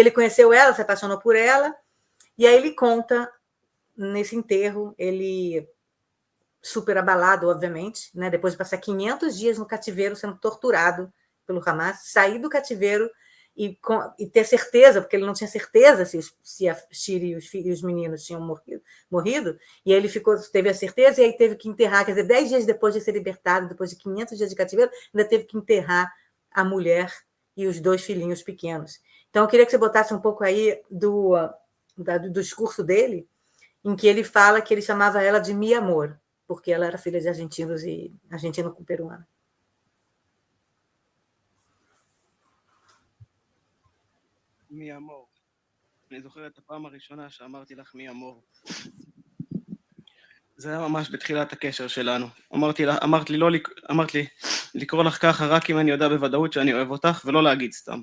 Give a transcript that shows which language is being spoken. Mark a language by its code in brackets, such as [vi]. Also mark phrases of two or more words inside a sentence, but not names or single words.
[pt] ele conheceu ela, se apaixonou por ela, e aí ele conta, nesse enterro, ele super abalado, obviamente, né, depois de passar 500 dias no cativeiro sendo torturado pelo Hamas, sair do cativeiro e ter certeza, porque ele não tinha certeza se a Shiri e os meninos tinham morrido, e aí ele teve a certeza, e aí teve que enterrar, quer dizer, 10 dias depois de ser libertado, depois de 500 dias de cativeiro, ainda teve que enterrar a mulher e os 2 filhinhos pequenos. Então, eu queria que você botasse um pouco aí do discurso dele, em que ele fala que ele chamava ela de [es] mi amor, [pt] porque ela era filha de argentinos e argentino com peruana. [es] mi amor. [he] אני זוכר את הפעם הראשונה שאמרתי לך [es] mi amor. [he] זה היה ממש בתחילת הקשר שלנו. אמרת לי לקרוא לך ככה רק אם אני יודע בוודאות שאני אוהב אותך, ולא להגיד סתם.